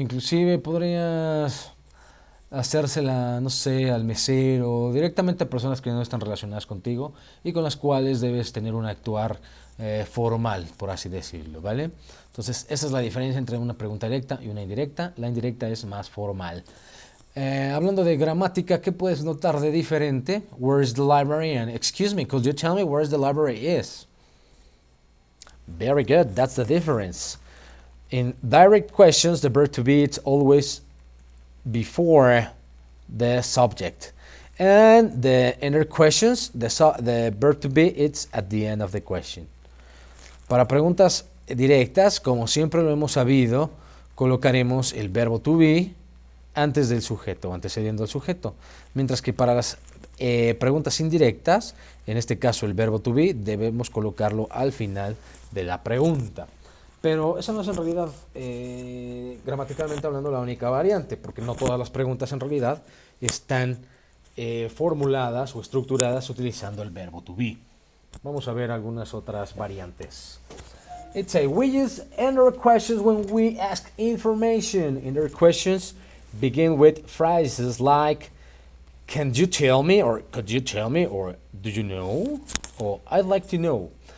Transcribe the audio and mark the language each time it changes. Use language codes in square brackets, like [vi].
[es] Inclusive podrías hacérsela, no sé, al mesero, directamente a personas que no están relacionadas contigo y con las cuales debes tener un actuar formal, por así decirlo, ¿vale? Entonces, esa es la diferencia entre una pregunta directa y una indirecta. La indirecta es más formal. Hablando de gramática, ¿qué puedes notar de diferente? [en] Where is the librarian? Excuse me, could you tell me where the library is? Very good, that's the difference. In direct questions, the verb to be it's always before the subject, and the inner questions, the verb to be it's at the end of the question. [es] Para preguntas directas, como siempre lo hemos sabido, colocaremos el verbo to be antes del sujeto, antecediendo al sujeto. Mientras que para las preguntas indirectas, en este caso el verbo to be, debemos colocarlo al final de la pregunta. Pero esa no es en realidad, gramaticalmente hablando, la única variante, porque no todas las preguntas en realidad están formuladas o estructuradas utilizando el verbo to be. Vamos a ver algunas otras variantes. [en] It's a we use inner questions when we ask information. Inner questions begin with phrases like can you tell me, or could you tell me, or do you know, or I'd like to know.